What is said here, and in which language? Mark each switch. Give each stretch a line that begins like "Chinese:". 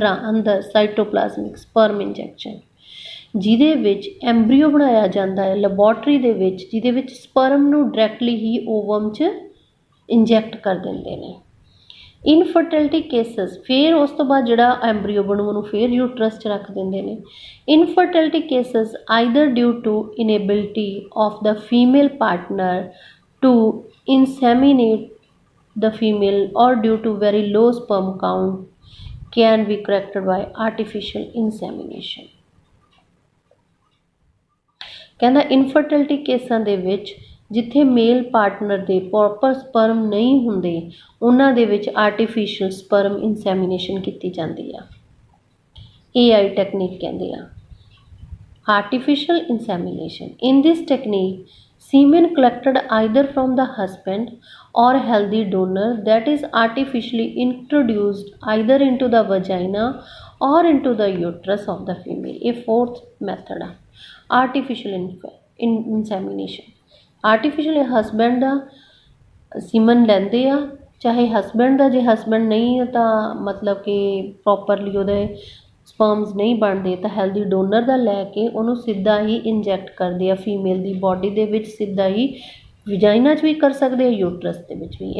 Punjabi: ਅੰਦਰ ਸਾਈਟੋਪਲਾਜ਼ਮਿਕ sperm injection, ਜਿਹਦੇ ਵਿੱਚ ਐਮਬਰੀਓ ਬਣਾਇਆ ਜਾਂਦਾ ਹੈ ਲੈਬੋਰਟਰੀ ਦੇ ਵਿੱਚ, ਜਿਹਦੇ ਵਿੱਚ ਸਪਰਮ ਨੂੰ ਡਾਇਰੈਕਟਲੀ ਹੀ ਓਵਮ 'ਚ ਇੰਜੈਕਟ ਕਰ ਦਿੰਦੇ ਨੇ। ਇਨਫਰਟਿਲਿਟੀ ਕੇਸਿਸ, ਫਿਰ ਉਸ ਤੋਂ ਬਾਅਦ ਜਿਹੜਾ ਐਮਬਰੀਓ ਬਣੂ ਉਹਨੂੰ ਫਿਰ ਯੂਟਰਸ 'ਚ ਰੱਖ ਦਿੰਦੇ ਨੇ।
English: Infertility cases either due to inability of the female partner to inseminate the female or due to very low sperm count can be corrected by artificial insemination।
Punjabi: ਕਹਿੰਦਾ ਇਨਫਰਟਿਲਿਟੀ ਕੇਸਾਂ ਦੇ ਵਿੱਚ ਜਿੱਥੇ ਮੇਲ ਪਾਰਟਨਰ ਦੇ ਪ੍ਰੋਪਰ ਸਪਰਮ ਨਹੀਂ ਹੁੰਦੇ, ਉਹਨਾਂ ਦੇ ਵਿੱਚ ਆਰਟੀਫਿਸ਼ੀਅਲ ਸਪਰਮ ਇਨਸੈਮੀਨੇਸ਼ਨ ਕੀਤੀ ਜਾਂਦੀ ਆ। AI ਟੈਕਨੀਕ ਕਹਿੰਦੇ ਆ artificial insemination।
English: in this technique semen collected either from the husband or healthy donor that is artificially introduced either into the vagina or into the uterus of the female। a fourth method है artificial insemination।
Punjabi: artificial husband ਦਾ ਸੀਮਨ ਲੈਂਦੇ ਆ, ਚਾਹੇ husband ਦਾ, ਜੇ husband ਨਹੀਂ ਤਾਂ ਮਤਲਬ ਕਿ properly ਉਹਦੇ ਸਪਰਮਸ ਨਹੀਂ ਬਣਦੇ ਤਾਂ ਹੈਲਦੀ ਡੋਨਰ ਦਾ ਲੈ ਕੇ ਉਹਨੂੰ ਸਿੱਧਾ ਹੀ ਇੰਜੈਕਟ ਕਰਦੇ ਆ ਫੀਮੇਲ ਦੀ ਬੋਡੀ ਦੇ ਵਿੱਚ, ਸਿੱਧਾ ਹੀ ਵਿਜਾਈਨਾ 'ਚ ਵੀ ਕਰ ਸਕਦੇ ਆ, ਯੂਟਰਸ ਦੇ ਵਿੱਚ ਵੀ।